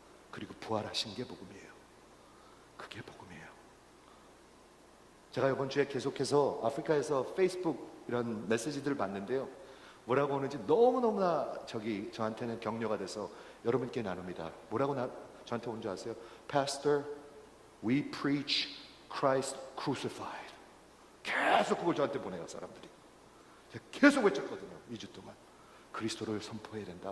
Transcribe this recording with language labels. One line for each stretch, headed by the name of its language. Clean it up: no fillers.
Korean: 그리고 부활하신 게 복음이에요. 그게 복음이에요. 제가 이번 주에 계속해서 아프리카에서 페이스북 이런 메시지들을 봤는데요, 뭐라고 하는지 너무너무나 저한테는 격려가 돼서 여러분께 나눕니다. 뭐라고 저한테 온 줄 아세요?
English: Pastor, we preach Christ crucified.
Korean: 계속 그걸 저한테 보내요, 사람들이. 제가 계속 외쳤거든요, 2주 동안. 그리스도를 선포해야 된다.